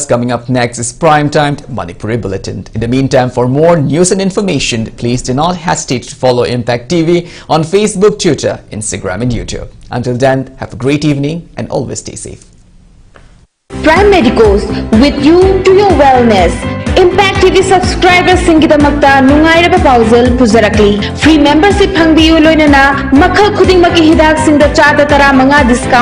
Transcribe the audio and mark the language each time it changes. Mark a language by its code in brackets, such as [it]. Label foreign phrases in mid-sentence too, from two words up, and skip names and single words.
[en] Coming up next is Primetime Manipuri Bulletin. In the meantime, for more news and information, please do not hesitate to follow Impact TV on Facebook, Twitter, Instagram and YouTube. Until then, have a great evening and always stay safe. Prime Medicos, with you to your wellness. [mni] Impact TV subscribers singidamakta nungairaba pauzal puzarakli. [en] Free membership [mni] hangbiyu loinana makhal khudingmaki hidak singda 4 discount